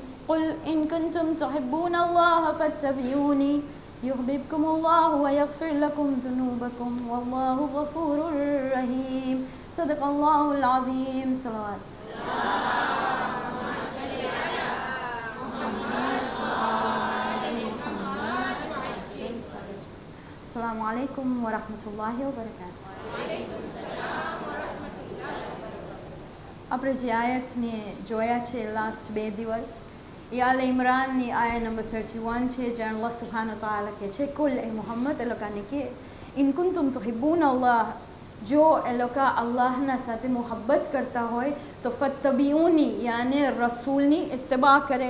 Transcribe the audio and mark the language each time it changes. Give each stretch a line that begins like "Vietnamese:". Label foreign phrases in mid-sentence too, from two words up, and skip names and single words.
Arabic: قل إن كنتم تحبون الله فاتبعوني يحببكم الله ويغفر لكم ذنوبكم والله غفور رحيم. صدق الله العظيم. صلوات. السلام عليكم ورحمة الله وبركاته.
Gujarati: આપણે જે આયતને જોયા છે લાસ્ટ 2 દિવસ એ આલ ઇમરાનની આયા નંબર 31 છે, જ્યાં
Arabic: الله سبحانه وتعالى
Gujarati: કહે છે કુલ એ મુહમ્મદ એ લોકોને કે
Arabic: إن كنتم تحبون الله,
Gujarati: જો એ લોકો અલ્લાહના સાથે મોહબ્બત કરતા હોય તો ફત્તબિઉની યાને રસૂલની ઇત્તિબા કરે.